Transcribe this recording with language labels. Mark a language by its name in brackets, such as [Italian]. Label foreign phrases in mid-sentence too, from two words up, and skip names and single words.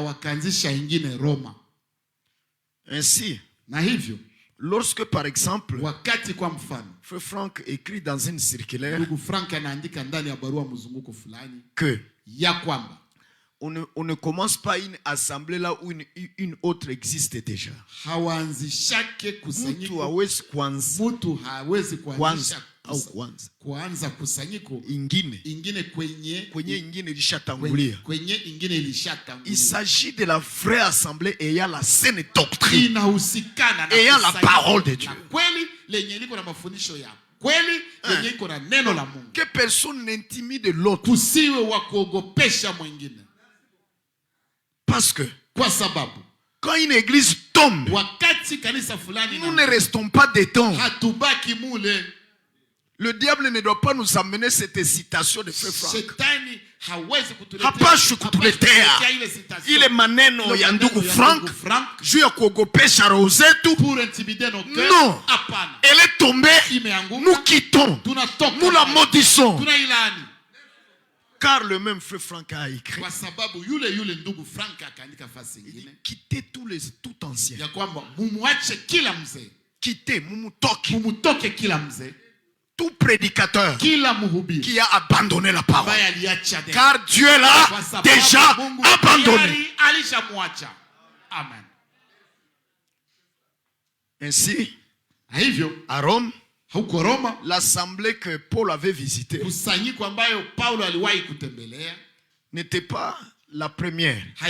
[French] Ainsi, lorsque par exemple, Frère Franck écrit dans une circulaire que On ne commence pas une assemblée là où une autre existe déjà. [Swahili] Mtu hawezi kuanza kusanyiko ingine kwenye ingine ilishatangulia. [French] Il s'agit de la vraie assemblée ayant la saine doctrine, ayant la parole de Dieu. Que personne n'intimide l'autre. Parce que quand une église tombe, nous ne restons pas dedans. Le diable ne doit pas nous amener cette excitation de frère Franck. [Swahili] Hapashi kutuletea ile maneno ya ndugu Frank juu ya kuogopesha roho zetu. [French] Non, elle est tombée, nous quittons, nous la maudissons. Car le même frère Frank a écrit, il dit, quittez tout ancien. Quittez, [Swahili] mumutoke kila mzee. [French] Tout prédicateur qui a abandonné la parole. Car Dieu l'a déjà abandonné. Amen. Ainsi, à Rome, l'assemblée que Paul avait visitée n'était pas la première.